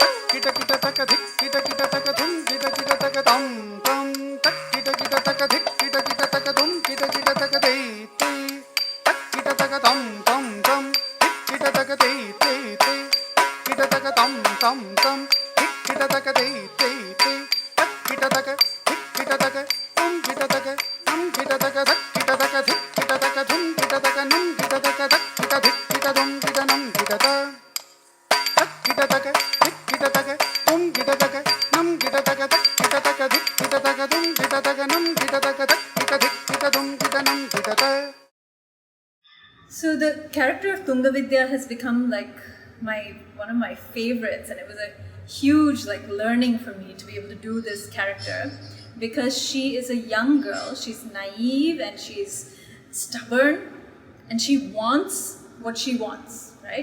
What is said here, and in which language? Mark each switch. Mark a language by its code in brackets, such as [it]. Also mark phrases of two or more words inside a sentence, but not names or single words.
[en] kita kita taka dhik kita kita taka dhum kita kita taka tam tam tak kita kita taka dhik kita kita taka dhum kita kita taka te te tak kita taka tam tam tam dhik kita taka te te te kita taka tam tam tam dhik kita taka te te te tak kita taka dhik kita taka tam kita taka tam kita taka dak kita taka dhik kita taka dhum kita taka num kita taka dak kita dhik kita dhum kita nam kita ta kita taka dhik kita taka dum kita taka nam kita taka dak kita taka dhik kita taka dum kita taka nam kita taka dak kita dhik kita dum kita nam kita ta. So the character of Tungavidya has become like one of my favorites, and it was a huge like learning for me to be able to do this character, because she is a young girl, she's naive and she's stubborn, and she wants what she wants, right?